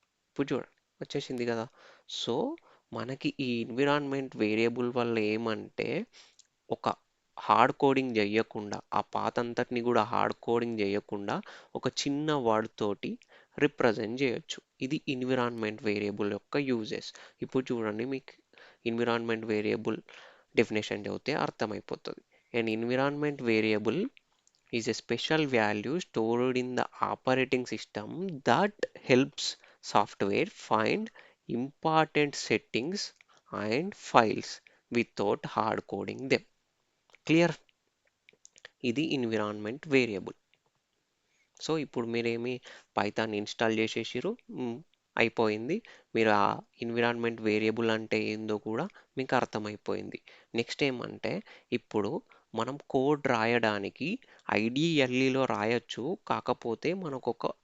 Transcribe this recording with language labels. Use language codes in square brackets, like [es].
[te] ఇప్పుడు చూడండి వచ్చేసింది కదా. సో మనకి ఈ ఎన్విరాన్మెంట్ వేరియబుల్ వల్ల ఏమంటే, ఒక హార్డ్ కోడింగ్ చేయకుండా, ఆ పాత్ అంతటిని కూడా హార్డ్ కోడింగ్ చేయకుండా ఒక చిన్న వర్డ్ తోటి రిప్రజెంట్ చేయొచ్చు. ఇది ఎన్విరాన్మెంట్ వేరియబుల్ యొక్క యూజెస్. ఇప్పుడు చూడండి, మీకు ఎన్విరాన్మెంట్ వేరియబుల్ డెఫినేషన్ చదివితే అర్థమైపోతుంది. [en] An environment variable is a special value stored in the operating system that helps software find important settings and files without hard coding them. [te] Clear, ఇది environment variable. So ఇప్పుడు మీరేమి Python install చేసేసిరు, అయిపోయింది. మీరు ఆ environment variable అంటే ఏందో కూడా మీకు అర్థమైపోయింది. నెక్స్ట్ ఏమంటే, ఇప్పుడు మనం కోడ్ రాయడానికి ఐడిఎల్ఈలో రాయొచ్చు, కాకపోతే మనకు ఒక